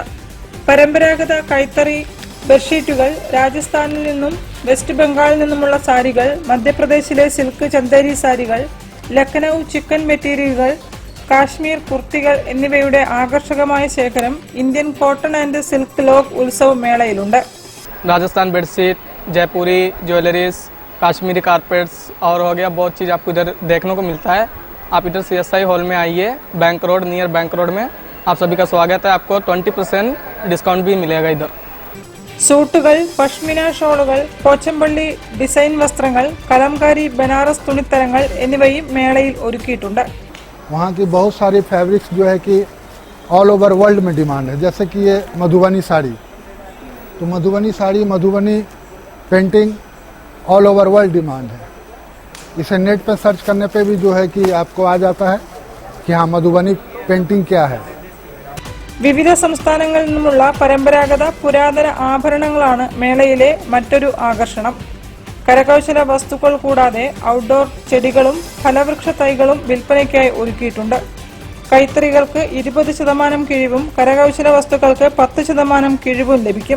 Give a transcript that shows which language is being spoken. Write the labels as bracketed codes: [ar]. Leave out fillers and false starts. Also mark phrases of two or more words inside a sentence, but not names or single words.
[ml] പരമ്പരാഗത കൈത്തറി ബെഡ്ഷീറ്റുകൾ, രാജസ്ഥാനിൽ നിന്നും വെസ്റ്റ് ബംഗാളിൽ നിന്നുമുള്ള സാരികൾ, മധ്യപ്രദേശിലെ സിൽക്ക് ചന്ദേരി സാരികൾ, ലക്നൌ ചിക്കൻ മെറ്റീരിയലുകൾ, കാശ്മീർ കുർത്തികൾ എന്നിവയുടെ ആകർഷകമായ ശേഖരം ഇന്ത്യൻ കോട്ടൺ ആൻഡ് സിൽക്ക് ലോക്ക് ഉത്സവ മേളയിലുണ്ട്. [hi] राजस्थान बेडशीट, जयपुरी ज्वेलरीज, काश्मीरी कारपेट्स और हो गया बहुत चीज़ आपको इधर देखने को मिलता है. आप इधर CSI हॉल में आइए, बैंक रोड [en] near Bank Road [hi] में आप सभी का स्वागत है. आपको 20% डिस्काउंट भी मिलेगा इधर. [ml] सूटुകൾ, പഷ്മിന ഷോളുകൾ, പോച്ചമ്പള്ളി ഡിസൈൻ വസ്ത്രങ്ങൾ, കലംകാരി ബനാറസ് തുണിത്തരങ്ങൾ എന്നിവയും മേളയിൽ ഒരുക്കിയിട്ടുണ്ട്. [hi] वहाँ की बहुत सारी फैब्रिक्स जो है कि [en] all over world [hi] में डिमांड है. जैसे कि ये मधुबनी साड़ी, तो मधुबनी साड़ी, मधुबनी पेंटिंग [en] all over world demand [hi] है. इसे नेट पर सर्च करने पे भी जो है कि आपको आ जाता है कि हाँ मधुबनी पेंटिंग क्या है. [ml] വിവിധ സംസ്ഥാനങ്ങളിൽ നിന്നുമുള്ള പരമ്പരാഗത പുരാതന ആഭരണങ്ങളാണ് മേളയിലെ മറ്റൊരു ആകർഷണം. കരകൗശല വസ്തുക്കൾ കൂടാതെ ഔട്ട്ഡോർ ചെടികളും ഫലവൃക്ഷ തൈകളും വിൽപ്പനയ്ക്കായി ഒരുക്കിയിട്ടുണ്ട്. കൈത്തറികൾക്ക് 20% കിഴിവും കരകൗശല വസ്തുക്കൾക്ക് 10% കിഴിവും ലഭിക്കും.